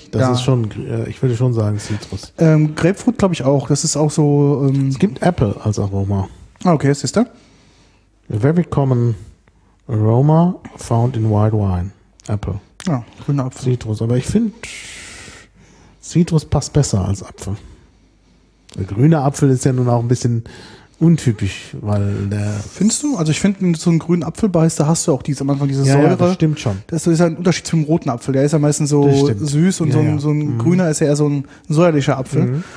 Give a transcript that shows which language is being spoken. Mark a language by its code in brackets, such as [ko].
[de] Das ist schon, ich würde schon sagen, Zitrus. Grapefruit glaube ich auch. Das ist auch so. Es gibt Apple als Aroma. Okay, siehst du? [en] A very common aroma found in white wine. Apple. [de] Ja, grüner Apfel. Zitrus, aber ich finde, Zitrus passt besser als Apfel. Der grüne Apfel ist ja nun auch ein bisschen untypisch, weil der... Findest du? Also ich finde, wenn du so einen grünen Apfel beißt, da hast du auch am Anfang diese Säure. Ja, das stimmt schon. Das ist ein Unterschied zum roten Apfel. Der ist ja meistens so süß und so ein grüner ist ja eher so ein säuerlicher Apfel. Mhm.